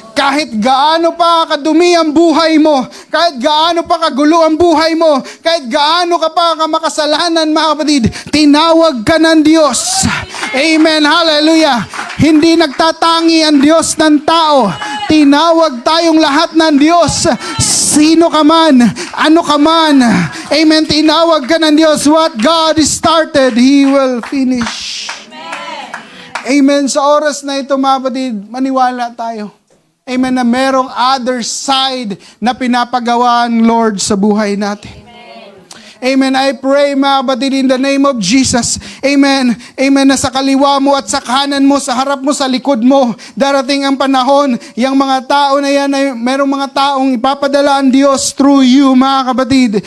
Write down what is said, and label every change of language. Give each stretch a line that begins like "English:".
Filipino: Kahit gaano pa kadumi ang buhay mo, kahit gaano pa kagulo ang buhay mo, kahit gaano ka pa makasalanan, mga kapatid, tinawag ka ng Diyos. Amen. Hallelujah. Hindi nagtatangi ang Diyos ng tao. Tinawag tayong lahat ng Diyos. Sino ka man, ano ka man. Amen. Tinawag ka ng Diyos.
English: What God started, He will finish. Amen.
Filipino: Sa oras na ito, mga kapatid, maniwala tayo. Amen. Na merong other side na pinapagawa ang Lord sa buhay natin.
English: Amen. I pray, mga kapatid, in the name of Jesus. Amen. Amen.
Filipino: Na sa kaliwa mo at sa kanan mo, sa harap mo, sa likod mo, darating ang panahon, yung mga tao na yan, ay merong mga taong ipapadala ang Diyos through you, mga kapatid.